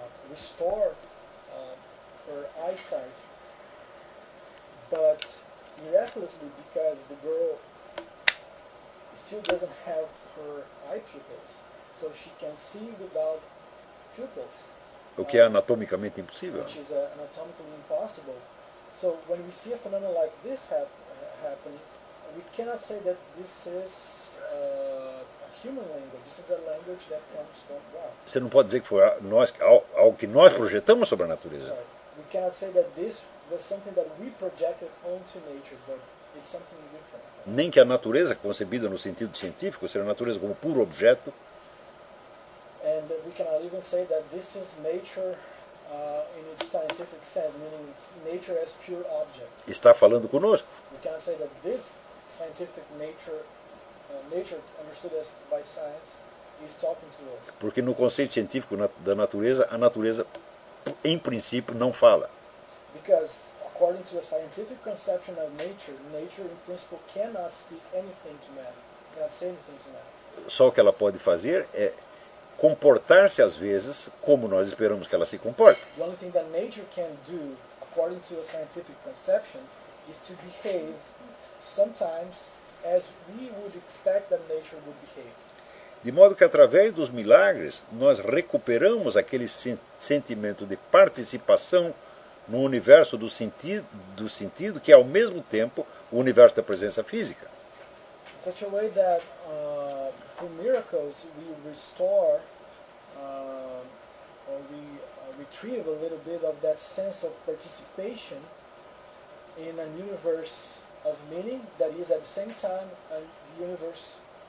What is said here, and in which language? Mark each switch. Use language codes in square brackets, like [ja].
[en] restored her eyesight, but miraculously, because the girl still doesn't have her eye pupils, so she can see without pupils. [pt] O que é anatomicamente impossível. [en] Which is anatomically impossible. So when we see a phenomenon like this happening, we cannot say that this is a human language. This is a language that comes from God. [pt] Você não pode dizer que foi nós, algo que nós projetamos sobre a natureza. [en] Sorry. We cannot say that this was something that we projected onto nature, but it's something different. [pt] Nem que a natureza concebida no sentido científico seja a natureza como puro objeto. [en] And we cannot even say that this is nature in its scientific sense, meaning it's nature as pure object. [pt] Está falando conosco. [en] We cannot say that this scientific nature, nature understood as by science, is talking to us. [pt] Porque no conceito científico da natureza, a natureza em princípio não fala. [en] Because according to a scientific conception of nature, nature in principle cannot speak anything to man. Cannot say anything to man. [pt] Só o que ela pode fazer é comportar-se às vezes como nós esperamos que ela se comporte. [en] The only thing that nature can do according to a scientific conception is to behave sometimes as we would expect that nature would behave. [pt] De modo que, através dos milagres, nós recuperamos aquele sentimento de participação no universo do sentido que é, ao mesmo tempo, o universo da presença física. [en] In such a way that, through miracles, we restore, or we retrieve a little bit of that sense of participation in an universe of meaning that is, at the same time, a universe